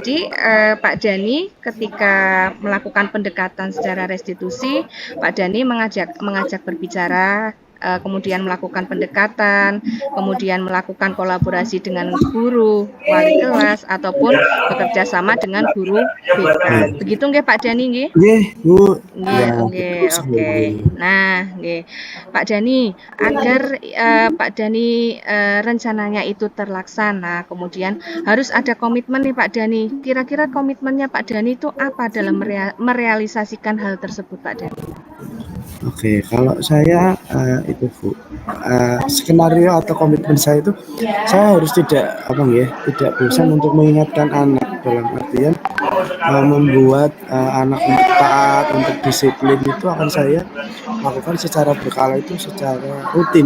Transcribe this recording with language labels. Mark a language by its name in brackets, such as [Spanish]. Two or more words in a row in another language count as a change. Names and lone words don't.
[Indonesian] Jadi Pak Dani ketika melakukan pendekatan secara restitusi, Pak Dani mengajak berbicara, kemudian melakukan pendekatan, kemudian melakukan kolaborasi dengan guru, wali kelas, ataupun bekerja sama dengan guru BK. Begitu nggih Pak Dani nggih? Nggih, Bu. Nggih, Ya, oke, betul oke. sekali. Nah, nggih. Pak Dani, agar Pak Dani rencananya itu terlaksana, kemudian harus ada komitmen nih Pak Dani. Kira-kira komitmennya Pak Dani itu apa dalam merealisasikan hal tersebut Pak Dani? Oke, kalau saya itu Bu, skenario atau komitmen saya itu saya harus tidak apa ya, tidak bosan untuk mengingatkan anak dalam artian membuat anak untuk taat, untuk disiplin itu akan saya lakukan secara berkala itu secara rutin.